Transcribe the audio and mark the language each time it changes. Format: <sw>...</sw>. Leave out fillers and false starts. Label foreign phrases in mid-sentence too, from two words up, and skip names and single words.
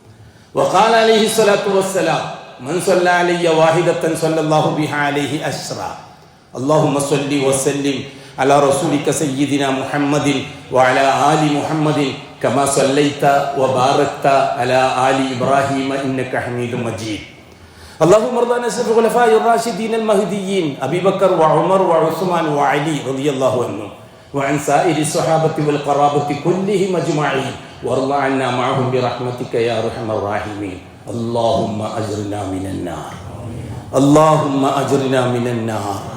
<ar>وقال عليه الصلاة والسلام من صلى علي واحدة صلى الله بها عليه عشرا. اللهم صل وسلم على رسولك سيدنا محمد وعلى آل محمد كما صليت وباركت على آل إبراهيم إنك حميد مجيد. اللهم ارض عن الخلفاء الراشدين المهديين ابي بكر وعمر وعثمان وعلي رضي الله عنهم وعن سائر الصحابه والقرابه كلهم اجمعين وارض عنا معهم برحمتك يا ارحم الراحمين. اللهم اجرنا من النار. اللهم اجرنا من النار.</ar>